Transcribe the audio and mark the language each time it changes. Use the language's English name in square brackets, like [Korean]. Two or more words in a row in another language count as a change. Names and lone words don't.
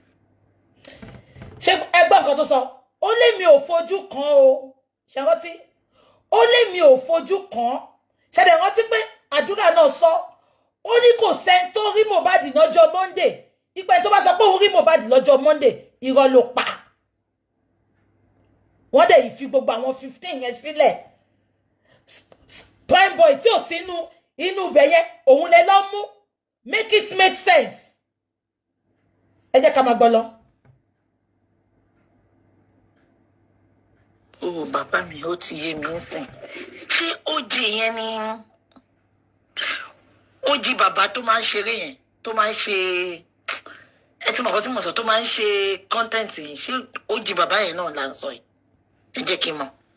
[Yoruba] ṣé ẹgbẹ́ nǹkan tó sọ ó lé mi ò fojú kan o ṣe rántí ó lé mi ò fojú kan ṣẹlẹ̀ rántí pé àdúrà náà sọ ó ní kò sẹ́ni tó rí Mohbad lọ́jọ́ Monday ìpẹ́ tó bá sọ pé òun rí Mohbad lọ́jọ́ Monday irọ́ ló pa wọ́n dẹ̀ yìí fi gbogbo àwọn 15 yẹn sílẹ̀ prime boy tí ò sí inú ibẹ̀ yẹn òun lè lọ mú [English] make it make sense [Yoruba] ẹ jẹ́ ká máa gbọ́ lọ. Oh, bàbá mi ó ti yé mi nsìn ṣé Ojì yẹn ni Ojì bàbá tó máa ń ṣeré yẹn tó máa ń ṣe ẹ ti mọ̀ kọ́ tí mo sọ tó máa ń ṣe content yìí ṣé Ojì bàbá yẹn náà là ń sọ yìí ẹ jẹ́ kí n mọ̀.